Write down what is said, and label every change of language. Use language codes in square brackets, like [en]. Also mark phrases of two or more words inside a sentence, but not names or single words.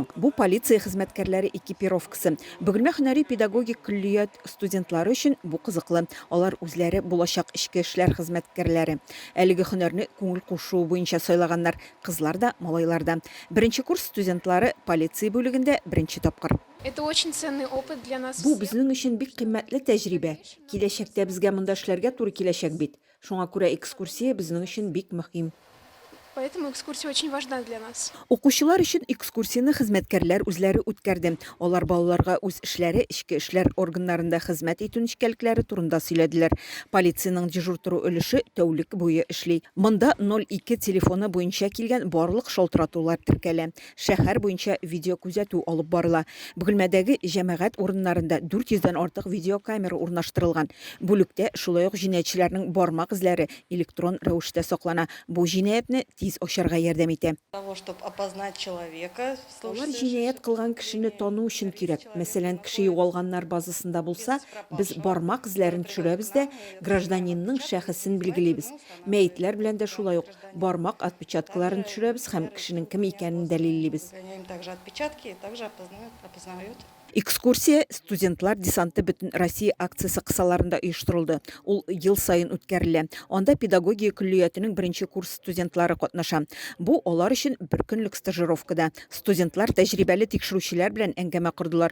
[tt] Бу полиция хезмәткәрләре экипировкасы. Бөгелмә һөнәри педагогик күллият студентлары өчен бу кызыклы. Алар үзләре булачак эчке эшләр хезмәткәрләре. Әлеге һөнәрне күңел кушу буенча сайлаганнар кызлар да, малайлар да. Беренче курс студентлары полиция бүлегендә беренче тапкыр. [ru] Это очень ценный опыт для нас. [tt] Бу безнең өчен бик кыйммәтле тәҗрибә. Киләчәктә безгә монда эшләргә туры киләчәк бит. Шуңа күрә экскурсия безнең өчен бик мөһим. [ru] Поэтому экскурсия очень важна для нас. [tt] Укучылар өчен экскурсияны хезмәткәрләр үзләре үткәрде. Алар балаларга үз эшләре, эчке эшләр органнарында хезмәт итү ничкәлекләре турында сөйләделәр. Полициянең дежур тору өлеше тәүлек буе эшли. Монда 02 телефоны буенча килгән барлык шалтыратулар теркәлә. Шәһәр буенча видео күзәтү алып барыла. Бөгелмәдәге җәмәгать урыннарында 400 дән артык видеокамера урнаштырылган. Бүлектә шулай ук җинаятьчеләрнең бармак эзләре электрон рәвештә саклана. Бу җинаятьне тиз ошарга ярдәм итә. [ru] Того, чтобы опознать человека. [tt] Алар җинаять кылган кешене тану өчен кирәк. Мәсәлән, кеше югалганнар базасында булса, без бармак эзләрен төшерәбез дә гражданинның шәхесен билгелибез. Мәйетләр белән дә шулай ук бармак отпечаткаларын төшерәбез һәм кешенең кем икәнен дәлиллибез. [ru] Гоняем также отпечатки и также опознают. [tt] Экскурсия студентлар десанты Бүтін Россия акциясы кысаларында оештырылды. Ул ел сайын үткәрелә. Анда педагогия күллиятының беренче курс студентлары катнаша. Бу алар өчен бер көнлек стажировкада. Студентлар тәҗрибәле тикшерүчеләр белән әңгәмә кырдылар.